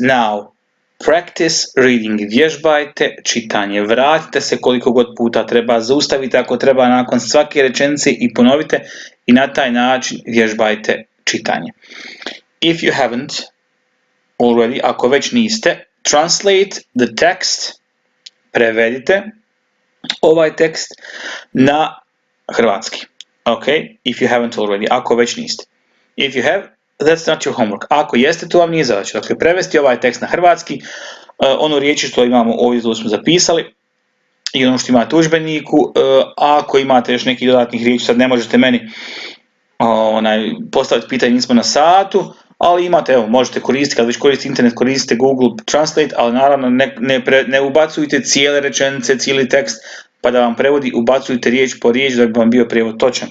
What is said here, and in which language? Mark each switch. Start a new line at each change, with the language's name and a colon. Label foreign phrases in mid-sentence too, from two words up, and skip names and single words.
English: Now, practice reading.
Croatian: Vježbajte čitanje. Vratite se koliko god puta treba, zaustavite ako treba nakon svake rečenice i ponovite i na taj način vježbajte čitanje.
English: If you haven't already,
Croatian: ako već niste,
English: translate the text,
Croatian: prevedite ovaj tekst na hrvatski.
English: Okay, if you haven't already,
Croatian: ako već niste.
English: If you have, that's not your homework.
Croatian: Ako jeste, to vam nije zadaća. Dakle, prevesti ovaj tekst na hrvatski, ono riječi što imamo ovdje što smo zapisali i ono što imate u udžbeniku. Ako imate još nekih dodatnih riječi, sad ne možete meni postaviti pitanje, nismo na satu, ali imate, evo, možete koristiti, kad već koristite internet, koristite Google Translate, ali naravno ne ubacujte cijele rečenice, cijeli tekst, pa da vam prevodi, ubacujte riječ po riječ da bi vam bio prijevod točan.